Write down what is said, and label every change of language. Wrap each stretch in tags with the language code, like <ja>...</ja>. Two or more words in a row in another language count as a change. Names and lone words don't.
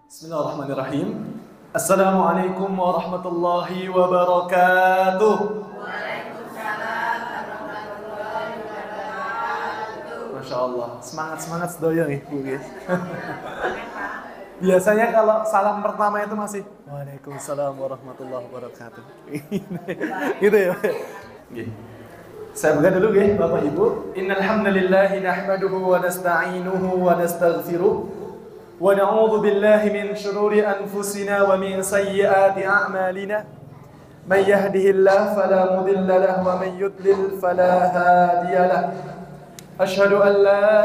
<ar>بسم الله الرحمن الرحيم. السلام عليكم ورحمة الله وبركاته. وعليكم السلام ورحمة الله وبركاته. ما شاء الله,</ar> <id>semangat sedaya nih Bu guys. Biasanya kalau salam pertama itu masih</id> <ar>وعليكم السلام ورحمة الله وبركاته.</ar> <id>Gitu ya. Saya buka dulu ya Bapak Ibu.</id> <ar>إن الحمد لله نحمده ونستعينه ونستغفره. ونعوذ بالله من شرور أنفسنا ومن سيئات أعمالنا من يهده الله فلا مضل له ومن يضلل فلا هادي له أشهد أن لا</ar>